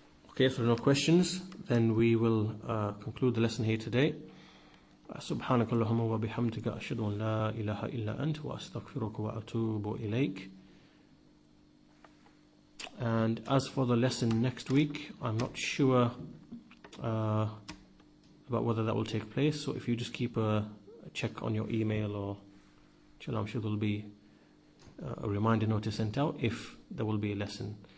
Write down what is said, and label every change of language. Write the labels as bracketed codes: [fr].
[en] Okay, if there are no questions, then we will conclude the lesson here today. [ar] سبحانك اللهم وبحمدك أشهد أن لا إله إلا أنت وأستغفرك وأتوب إليك. [en] And as for the lesson next week, I'm not sure about whether that will take place. So if you just keep a check on your email, or I'm sure there will be a reminder notice sent out if there will be a lesson.